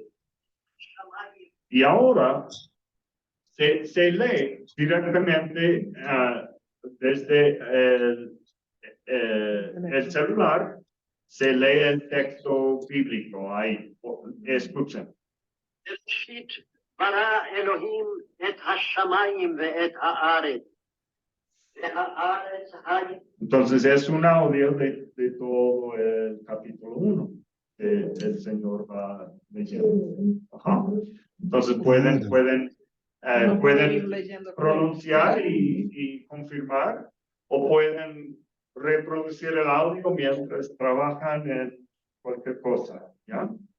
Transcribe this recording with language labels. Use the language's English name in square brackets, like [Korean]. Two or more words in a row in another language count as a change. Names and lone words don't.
[Spanish] Y ahora se lee directamente desde el celular, se lee el texto bíblico ahí. Escuchen. [Hebrew] בראשית ברא אלוהים את השמיים ואת הארץ. והארץ הייתה. [Spanish] Entonces es un audio de todo el capítulo 1 que el Señor va leyendo. Ajá. Entonces pueden Ir leyendo. pronunciar y confirmar o pueden reproducir el audio mientras trabajan en cualquier cosa, ¿ya?